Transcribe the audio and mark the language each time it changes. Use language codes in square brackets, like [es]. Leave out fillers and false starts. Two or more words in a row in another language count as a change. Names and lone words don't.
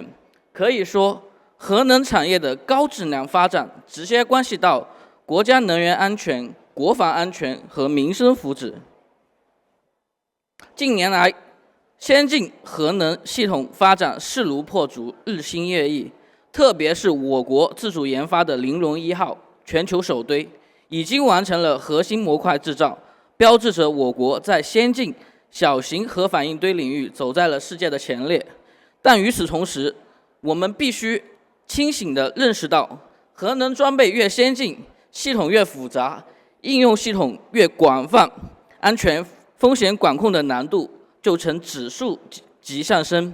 [zh] 可以說，核能產業的高質量發展直接關係到國家能源安全、國防安全和民生福祉。近年來，先進核能系統發展勢如破竹，日新月異。特別是我國自主研發的玲珑1號全球首堆，已經完成了核心模塊製造， 标志着我国在先进小型核反应堆领域走在了世界的前列。但与此同时，我们必须清醒地认识到，核能装备越先进，系统越复杂，应用系统越广泛，安全风险管控的难度就呈指数级上升。